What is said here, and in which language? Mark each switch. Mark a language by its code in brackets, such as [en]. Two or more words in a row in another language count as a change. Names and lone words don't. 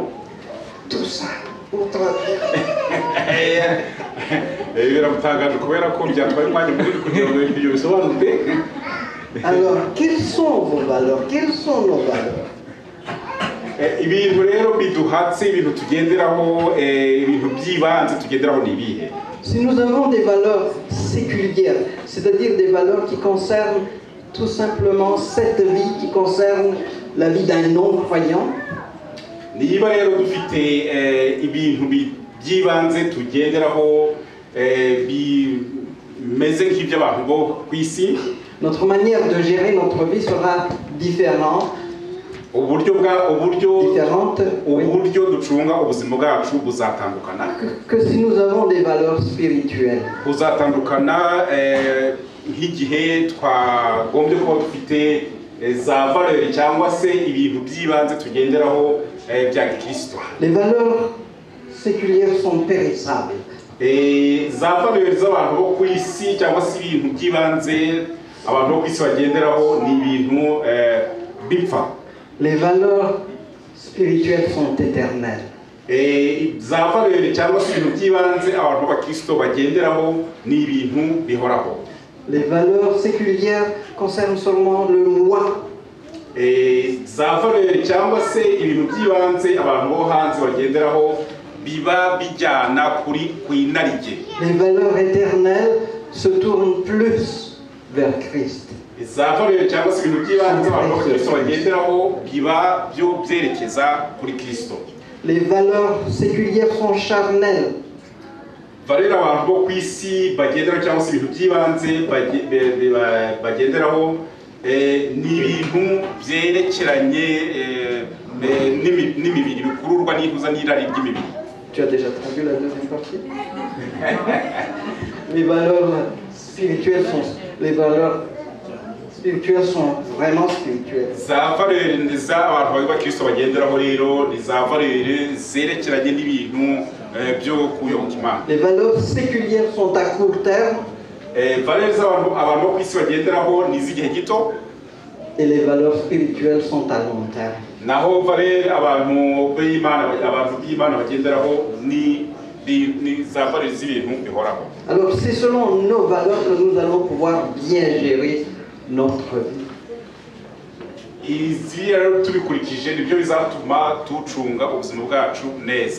[fr] Tout ça. [rw] Biramutangaje kubera ko byatwaye umwanya munini kugira ngo ibyo bisobanuke. [fr] Alors, quelles sont vos valeurs? Quelles sont nos valeurs? [rw] Ibintu rero biduhatse, ibintu tugenderaho, ibintu by'ibanze tugenderaho ni ibihe? [fr] Si nous avons des valeurs séculières, c'est-à-dire des valeurs qui concernent tout simplement cette vie, qui concerne la vie d'un non-croyant, [rw] niba rero dufite ibintu by'ibanze tugenderaho bimeze nk'iby'abantu bo ku isi, [fr] notre manière de gérer notre vie sera différente. [rw] Uburyo ducunga ubuzima bwacu buzatandukana. [fr] Que si nous avons des valeurs spirituelles. [rw] Buzatandukana nk'igihe twagombye kuba dufite za valeur cyangwa se ibintu by'ibanze tugenderaho bya Kristo. [fr] Les valeurs séculières sont périssables. [rw] Za valeur z'abantu bo ku isi cyangwa se ibintu by'ibanze abantu bo ku isi bagenderaho ni ibintu bipfa. [fr] Les valeurs spirituelles sont éternelles. [rw] Za valeur cyangwa se ibintu by'ibanze abantu ba Kristo bagenderaho ni ibintu bihoraho. [fr] Les valeurs séculières concernent seulement le moi. [rw] Za valeur cyangwa se ibintu by'ibanze abantu bo hanze bagenderaho biba bijyana kuri kwinarige. [fr] Les valeurs éternelles se tournent plus vers Christ. [rw] Za valeur cyangwa se ibintu by'ibanze abantu bo Kristo bagenderaho biba byo byerekeza kuri Kristo. [fr] Les valeurs séculières sont charnelles. [rw] Valeur abantu bo ku isi bagenderaho cyangwa se ibintu by'ibanze bagenderaho ni ibintu byerekeranye n'imibiri, bikururwa n'ihuza n'irari ry'imibiri. [fr] Tu as déjà traduit la deuxième partie? Les valeurs spirituelles sont vraiment spirituelles. [rw] Za valeur z'abantu ba Kristo bagenderaho rero ni za valeur zerekeranye n'ibintu byo kuyoboka Imana. [fr] Les valeurs séculières sont à court terme. [rw] Valeur z'abantu bo ku isi bagenderaho ni z'igihe gito. [fr] Et les valeurs spirituelles sont à long terme. [rw] Naho valeur abantu b'Imana bagenderaho ni za valeur z'ibintu bihoraho. [fr] Alors c'est selon nos valeurs que nous allons pouvoir bien gérer notre vie. [rw] Izi rero tubikurikije nibyo bizatuma tucunga ubuzima bwacu neza.